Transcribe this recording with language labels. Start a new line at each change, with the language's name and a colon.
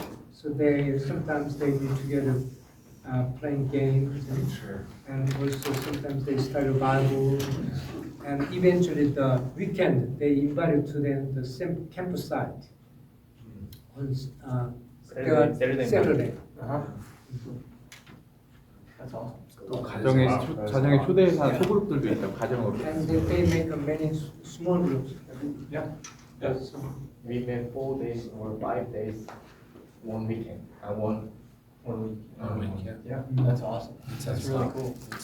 English: So they sometimes they be together playing games and also sometimes they study Bible and eventually the weekend they invited to them the same campsite on Saturday.
Korean: 또 가정에 초대해서 소그룹들도 있다고 가정으로.
English: And they make many small groups. We met 4 days or 5 days, one weekend. One week. 1 week, yeah. Yeah. That's awesome. That's really cool.